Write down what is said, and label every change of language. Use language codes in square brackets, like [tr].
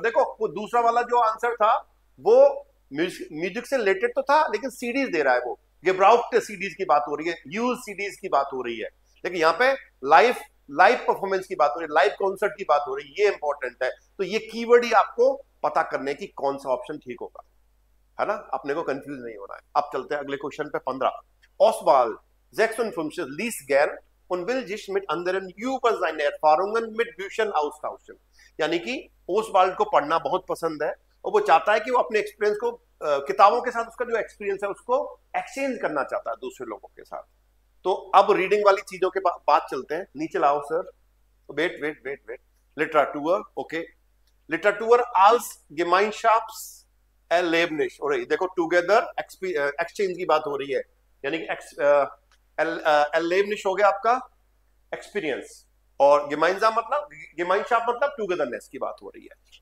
[hi] देखो वो दूसरा वाला जो आंसर था वो म्यूजिक से रिलेटेड तो था, लेकिन सीडीज दे रहा है, वो गेब्राउट सीडीज की बात हो रही है, यूज सीडीज की बात हो रही है, लेकिन यहाँ पे लाइव परफॉर्मेंस की बात हो रही है, लाइव कॉन्सर्ट की बात हो रही है, ये इंपॉर्टेंट है। तो ये कीवर्ड ही आपको पता करने की कौन सा ऑप्शन ठीक होगा, है ना, अपने को कंफ्यूज नहीं होना है। अब चलते हैं अगले क्वेश्चन पे 15। [de] Oswald 56 liest gern und will sich mit anderen über seine Erfahrungen mit Büchern austauschen। [hi] यानी कि ओसवाल्ड को पढ़ना बहुत पसंद है और वो चाहता है कि वो अपने एक्सपीरियंस को किताबों के साथ, उसका जो एक्सपीरियंस है उसको एक्सचेंज करना चाहता है दूसरे लोगों के साथ। तो अब रीडिंग वाली चीजों के बात चलते हैं, नीचे लाओ sir, wait wait wait wait, literature, okay, literature [de] als Gemeinschafts Erlebnis, [hi] और देखो टुगेदर एक्सचेंज की बात हो रही है, यानी कि Erlebnis हो गया आपका एक्सपीरियंस, और Gemeinschaft मतलब टुगेदरनेस की बात हो रही है।